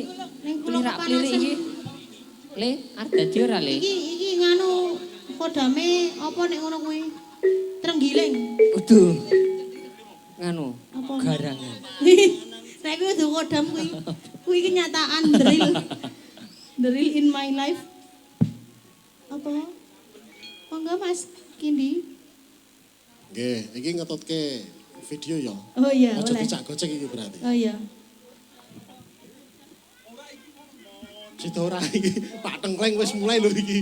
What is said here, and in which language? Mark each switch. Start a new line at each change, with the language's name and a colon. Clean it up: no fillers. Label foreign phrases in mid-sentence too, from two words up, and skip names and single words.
Javanese: Ning kula plirak-plirik iki. Le, arep dadi ora, Le? Iki nganu kodame apa nek ngono kuwi? Trenggiling. Udu. Nganu, Apa? garangan. Nek kuwi udu kodam kuwi. Kuwi kenyataan
English: the real in my life.
Javanese: Apa? Monggo Mas Kindi. Nggih, iki ngetutke video ya. Oh iya, Aja boleh. dicak gocek iki berarti. Oh iya. Sida ora iki Pak Tengkleng wis mulai lho iki.